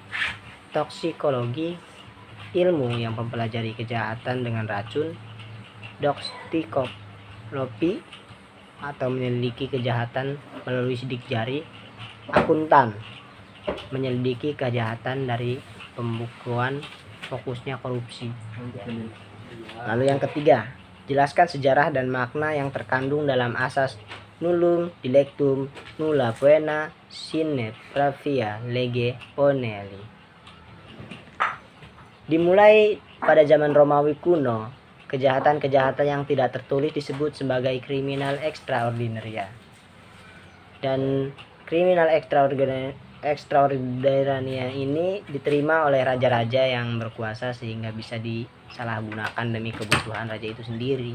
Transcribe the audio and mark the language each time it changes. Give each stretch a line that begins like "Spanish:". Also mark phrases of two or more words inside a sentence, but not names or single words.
Indonesian: toksikologi, ilmu yang mempelajari kejahatan dengan racun, doksikologi atau menyelidiki kejahatan melalui sidik jari, akuntan, menyelidiki kejahatan dari pembukuan, fokusnya korupsi. Lalu yang ketiga, jelaskan sejarah dan makna yang terkandung dalam asas
Latin: nullum dilectum nulla poena sine pravia lege poneli.
Indonesian: Dimulai pada zaman Romawi kuno, kejahatan-kejahatan yang tidak tertulis disebut sebagai kriminal extraordinaria. Dan kriminal extraordinaria ini diterima oleh raja-raja yang berkuasa sehingga bisa disalahgunakan demi kebutuhan raja itu sendiri.